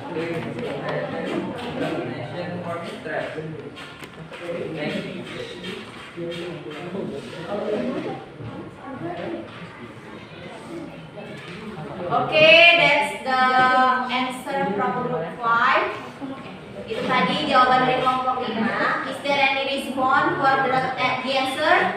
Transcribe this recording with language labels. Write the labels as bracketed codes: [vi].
[en] Clear explanation for stress. Thank you. Okay, that's the answer from group 5. [id] Itu tadi jawaban dari kelompok 5. [en] Is there any response for the answer?